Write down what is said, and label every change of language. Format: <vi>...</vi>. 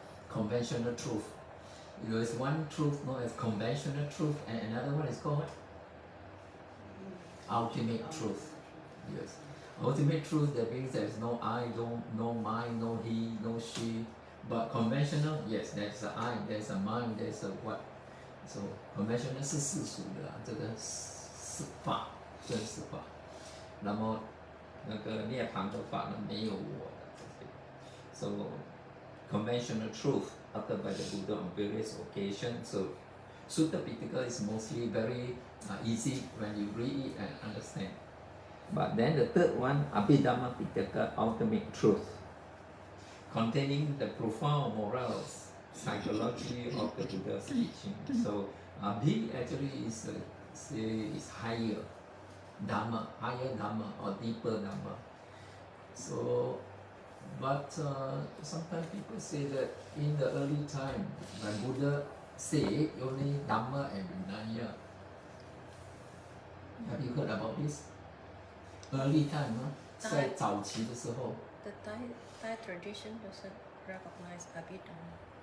<en>Conventional truth. There is one truth known as conventional truth, and another one is called ultimate truth. Yes. Ultimate truth, that means there is no I, no mine, no he, no she. But conventional, yes, there's a I, there's a mind, there's a what. So conventional</en> <zh>是世俗的这个是法，真实法。那么那个涅槃的法呢，没有我的这些。</zh> <en>So conventional truth uttered by the Buddha on various occasions. So Sutta Pitaka is mostly very easy when you read it and understand. But then the third one, Abhidhamma Pitaka, ultimate truth, containing the profound morals, psychology of the Buddha's teaching. So Abhi actually is higher Dhamma, or deeper Dhamma. So, but sometimes people say that in the early time, when Buddha said only Dhamma and Vinaya. Have you heard about this? Early time,</en> <zh>在早期的时候。</zh> <en>The Thai tradition doesn't recognize Abhidhamma.</en>